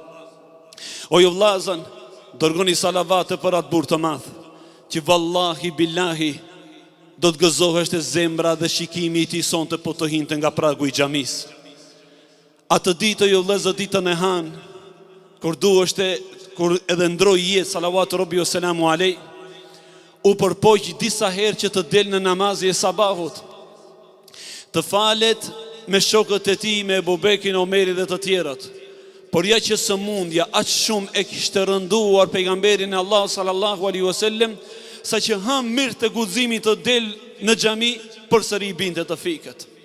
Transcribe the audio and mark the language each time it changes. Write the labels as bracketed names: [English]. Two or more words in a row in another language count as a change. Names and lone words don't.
[Albanian] O ju vllazën, dërgoni salavate për atë burr të madh, që [Arabic] والله بالله [Albanian] do të gëzohesh te zemra dhe shikimi i tij sonte po të hinte nga pragu i xhamis. Atë ditë, ju vëllezër, ditën e Han, kur edhe ndroi jetë, [Arabic] صلوات ربي وسلامه عليه, [Albanian] u përpoq disa herë që të del në namazi e sabahut, të falet me shokët e tij, me Ebu Bekrin, Omerin dhe të tjerët. Por ja që së mundja aq shumë e kishte rënduar pejgamberin e Allah [Arabic] صلى الله عليه وسلم, [Albanian] sa që mirë të guximit të del në xhami, përsëri binte të fikët.